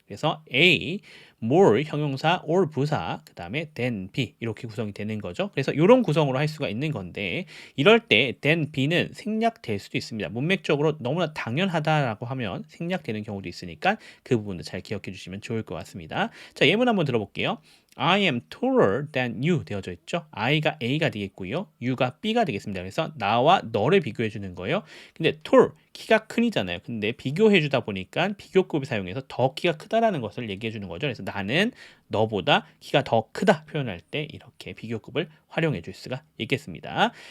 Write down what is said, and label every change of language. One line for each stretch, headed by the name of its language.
Korean: 그래서 A, more 형용사 or 부사 그 다음에 then B 이렇게 구성이 되는 거죠. 그래서 이런 구성으로 할 수가 있는 건데 이럴 때 then B는 생략될 수도 있습니다. 문맥적으로 너무나 당연하다라고 하면 생략되는 경우도 있으니까 그 부분도 잘 기억해 주시면 좋을 것 같습니다. 자, 예문 한번 들어볼게요.
English: I am taller than you
Korean: 되어져 있죠. I가 A가 되겠고요. U가 B가 되겠습니다. 그래서 나와 너를 비교해 주는 거예요. 근데 tall 키가 큰이잖아요. 근데 비교해 주다 보니까 비교급을 사용해서 더 키가 크다라는 것을 얘기해 주는 거죠. 그래서 나는 너보다 키가 더 크다 표현할 때 이렇게 비교급을 활용해 줄 수가 있겠습니다.